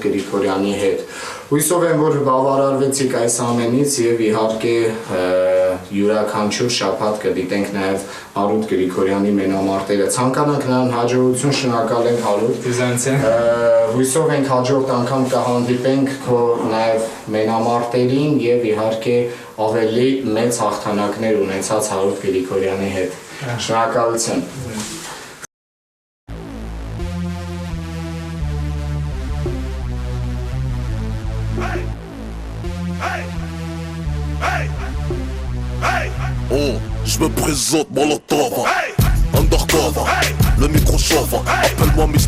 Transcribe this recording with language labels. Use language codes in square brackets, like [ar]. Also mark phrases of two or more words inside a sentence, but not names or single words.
[hy] Գրիգորյանի հետ։ Հույսով եմ, որ բավարարվեցիք այս ամենից եւ իհարկե յուրաքանչյուր շաբաթ կդիտենք նաեւ Հարութ Գրիգորյանի մենամարտերը։ Ցանկանանք նրան հաջողություն, շնորհակալ ենք Հարութ։ Հույսով ենք հաջորդ անգամ կհանդիպենք քո նաեւ մենամարտերին եւ իհարկե ավելի մեծ հաղթանակներ ունեցած Հարութ Գրիգորյանի հետ։ Շնորհակալություն։ [fr] Je me présente Molotov, undercover, le micro chauffe, appelle-moi Mr.